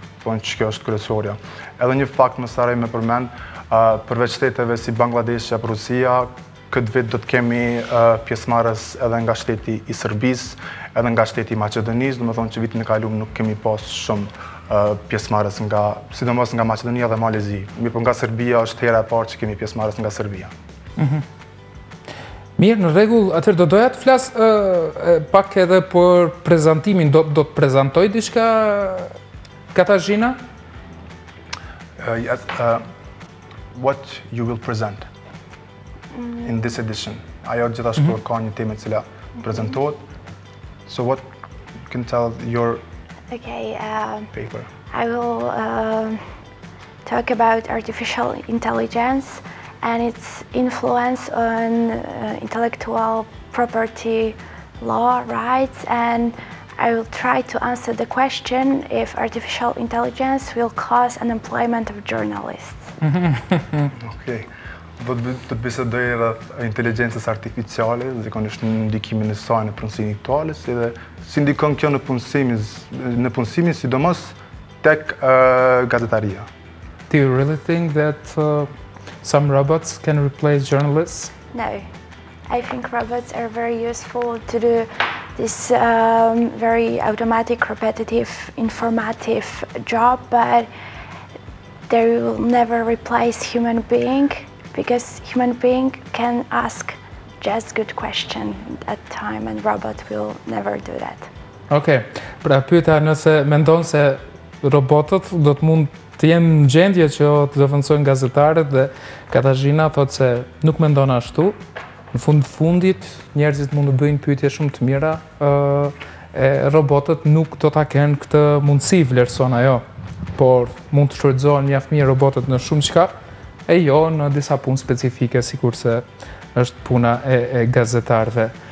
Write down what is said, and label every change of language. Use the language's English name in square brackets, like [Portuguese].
[Albanian] Thonë që kjo është kryesorja. Edhe një fakt më saraj me përmend, përveç shteteve si Bangladesh apo Rusia, këtë vit do të kemi pjesëmarrës edhe nga shteti I Serbisë, edhe nga shteti I Maqedonisë, domethënë që vitin e kaluar nuk kemi pas shumë pjesëmarrës sidomos nga Maqedonia dhe Malezi. Mirë, nga Serbia është hera e parë që kemi pjesëmarrës nga Serbia. Mirë, në rregull, atëherë do doja të flas pak edhe për prezantimin, do të prezantoj diçka Katarzyna? [English] Yes, what you will present in this edition. [Albanian] Ajo gjithashtu ka një temë e cila prezantohet. [English] So what you can tell your paper? I will talk about artificial intelligence and its influence on intellectual property law, rights, and I will try to answer the question if artificial intelligence will cause unemployment of journalists. [Albanian] Okej. Do të bisedoj rreth inteligjencës artificiale, zakonisht në ndikimin e saj në punësimin aktuale, dhe si ndikon kjo në punësimin sidomos tek gazetaria. [English] Do you really think that some robots can replace journalists? No. I think robots are very useful to do this very automatic, repetitive, informative job, but they will never replace human being, because human being can ask just good question at time and robot will never do that. [Albanian] Okej, pra pyeta nëse mendon se robotët do të mund të jenë në gjendje që të zëvendësojnë gazetarët, dhe Katarzyna thotë se nuk mendon ashtu. Në fundit njerëzit mund të bëjnë pyetje shumë të mira, e robotët nuk do ta kenë këtë mundësi, vlerëson ajo, por mund të shfrytëzohen mjaft mirë robotët në shumë çka, e jo në disa punë specifike, sikurse është puna e gazetarëve.